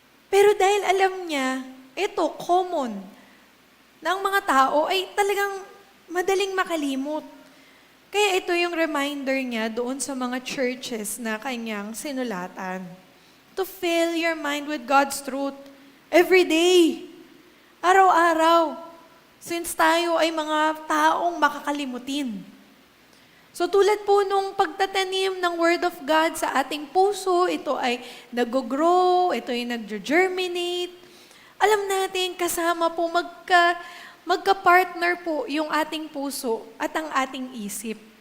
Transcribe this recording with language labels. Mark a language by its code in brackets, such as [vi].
[tl] Pero dahil alam niya, ito, common, ng mga tao ay talagang madaling makalimot. Kaya ito yung reminder niya doon sa mga churches na kanyang sinulatan. [en] To fill your mind with God's truth every day. [tl] Araw-araw. Since tayo ay mga taong makakalimutin. So tulad po nung pagtatanim ng Word of God sa ating puso, ito ay nag-grow, ito ay nag-germinate. Alam natin, kasama po magka-partner po yung ating puso at ang ating isip.